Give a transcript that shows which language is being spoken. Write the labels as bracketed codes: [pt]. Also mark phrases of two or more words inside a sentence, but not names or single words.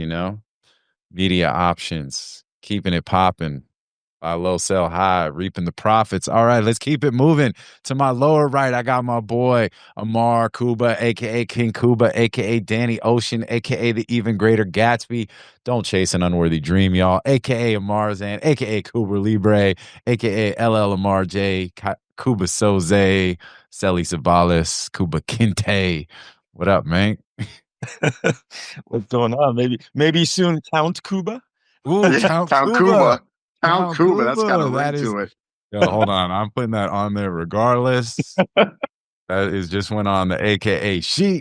[en] Media options, keeping it popping. Buy low, sell high, reaping the profits. All right, let's keep it moving. To my lower right, I got my boy Ammar Kuba, aka King Kuba, aka Danny Ocean, aka the even greater Gatsby. Don't chase an unworthy dream, y'all. Aka Amarzan, aka Kuba Libre, aka LL Amar J, Kuba Soze, Selly Savalas, Kuba Kinte. What up, man? What's going on? Maybe soon Count Kuba. Ooh, Yeah, Count Count Kuba. Count Kuba. That's got a ring to it. Yo, hold on. I'm putting that on there regardless. That is just went on the AKA sheet.